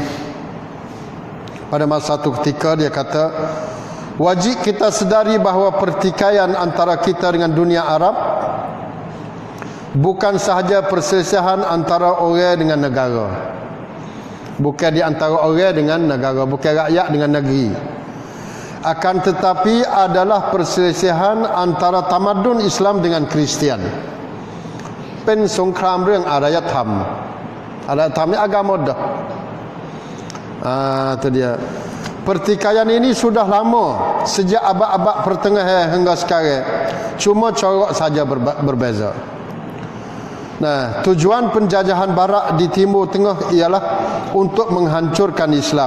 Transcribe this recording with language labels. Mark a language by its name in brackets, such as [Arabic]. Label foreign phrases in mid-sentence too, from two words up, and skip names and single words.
[Malay] Pada masa satu ketika dia kata, wajib kita sedari bahawa pertikaian antara kita dengan dunia Arab bukan sahaja perselisihan antara orang dengan negara. Bukan di antara orang dengan negara, bukan rakyat dengan negeri. Akan tetapi adalah perselisihan antara tamadun Islam dengan Kristian. [Thai] เป็นสงครามเรื่องอารยธรรม อารยธรรม [Malay] ni agama dah. Itu dia. Pertikaian ini sudah lama, sejak abad-abad pertengahan hingga sekarang. Cuma corak saja berbeza. Nah, tujuan penjajahan barat di Timur Tengah ialah untuk menghancurkan Islam.